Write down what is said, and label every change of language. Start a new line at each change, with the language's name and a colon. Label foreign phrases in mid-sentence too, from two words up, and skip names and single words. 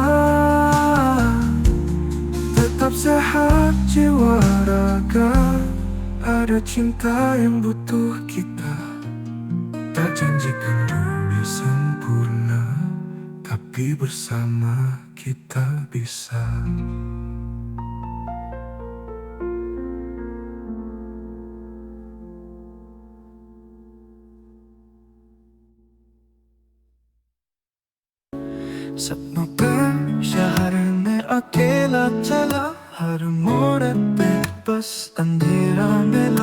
Indonesian: Tetap sehat jiwa raga, ada cinta yang butuh kita. Tak janjikan dunia sempurna, tapi bersama kita bisa.
Hindi: सपनों पे शहर में अकेला चला, हर मोड़ पे बस अंधेरा मिला।